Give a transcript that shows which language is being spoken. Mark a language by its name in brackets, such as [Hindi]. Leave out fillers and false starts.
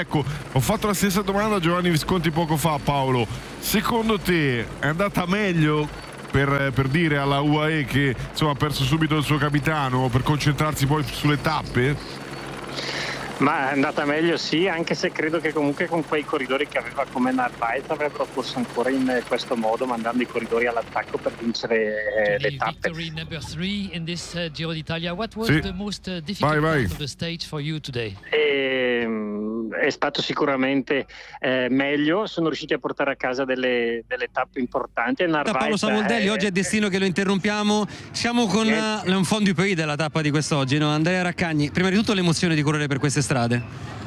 [Italian] Ecco, ho fatto la stessa domanda a Giovanni Visconti poco fa. Paolo, secondo te è andata meglio per dire alla UAE che, insomma, ha perso subito il suo capitano, per concentrarsi poi sulle tappe? Ma è andata meglio, sì, anche se credo che comunque con quei corridori che aveva come Narváez avrebbero corso ancora in questo modo, mandando i corridori all'attacco per vincere le tappe. [English] Victory number three in this Giro d'Italia. What was the most difficult part of the stage for you today? [Italian] È stato sicuramente meglio, sono riusciti a portare a casa delle tappe importanti. Narváez, Paolo Savoldelli, oggi è destino che lo interrompiamo. Siamo con un [French] fond du pays [Italian] della tappa di quest'oggi, no? Andrea Raccagni, prima di tutto l'emozione di correre per queste strade.